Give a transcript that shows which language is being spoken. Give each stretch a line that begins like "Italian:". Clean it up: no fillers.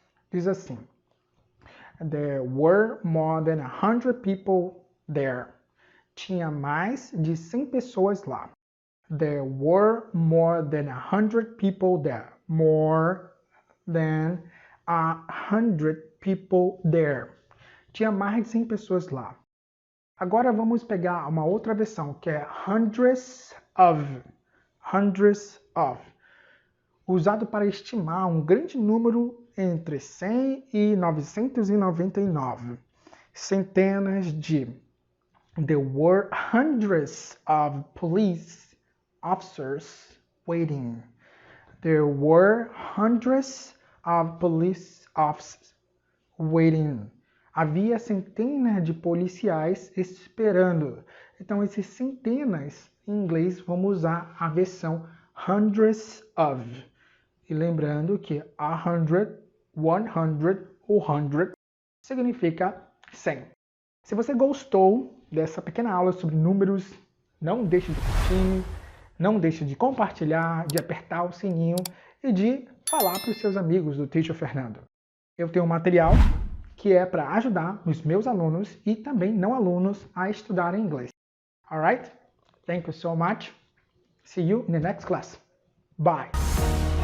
Portuguese: Diz assim,
English: there were more than 100 people there.
Portuguese: Tinha mais de 100 pessoas lá.
English: There were more than 100 people there. More than 100 people there.
Portuguese: Tinha mais de 100 pessoas lá. Agora vamos pegar uma outra versão, que é hundreds of. Hundreds of. Usado para estimar um grande número entre 100 e 999. Centenas de.
English: There were hundreds of police officers waiting. There were hundreds of police officers waiting.
Portuguese: Havia centenas de policiais esperando. Então, esses centenas, em inglês, vamos usar a versão hundreds of. E lembrando que 100, 100 ou 100 significa 100. Se você gostou dessa pequena aula sobre números, não deixe de curtir, Não deixe de compartilhar, de apertar o sininho e de falar para os seus amigos do Teacher Fernando. Eu tenho um material que é para ajudar os meus alunos e também não alunos a estudarem inglês.
English: Alright? Thank you so much. See you in the next class. Bye.